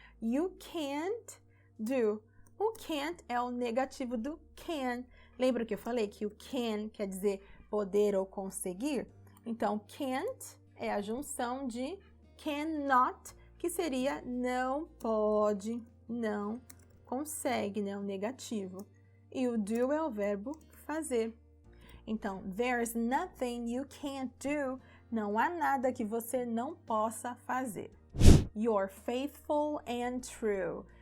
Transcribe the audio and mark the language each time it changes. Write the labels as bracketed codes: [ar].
[en] You can't do. [pt] O can't é o negativo do can. Lembra que eu falei que o can quer dizer poder ou conseguir? Então, can't é a junção de cannot, que seria não pode, não consegue, né? O negativo. E o do é o verbo fazer. Então, [en] there's nothing you can't do. [pt] Não há nada que você não possa fazer. [en] You're faithful and true.